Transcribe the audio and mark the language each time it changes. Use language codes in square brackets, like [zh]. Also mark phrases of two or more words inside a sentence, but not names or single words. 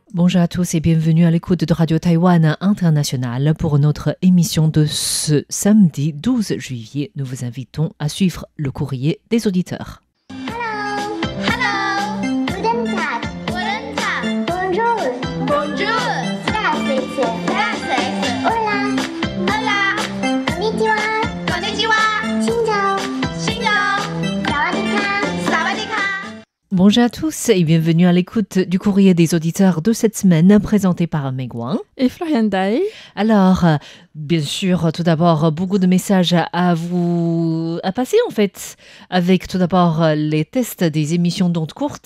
[fr] Bonjour à tous et bienvenue à l'écoute de Radio Taïwan International pour notre émission de ce samedi 12 juillet. Nous vous invitons à suivre le courrier des auditeurs. [en] Hello. Hello. [de] Guten Tag. Guten Tag. [fr] Bonjour. Bonjour. Здравствуйте. [es] Здравствуйте. Hola. Hola. [ja] こんにちは. [vi] Konnichiwa. Xin chào. Xin chào. [th] สวัสดีค่ะ สวัสดีค่ะ. [fr] Bonjour à tous et bienvenue à l'écoute du courrier des auditeurs de cette semaine présenté par Meg Wang. Et Florian Dai. Alors, bien sûr, tout d'abord, beaucoup de messages à passer en fait, avec tout d'abord les tests des émissions d'ondes courtes.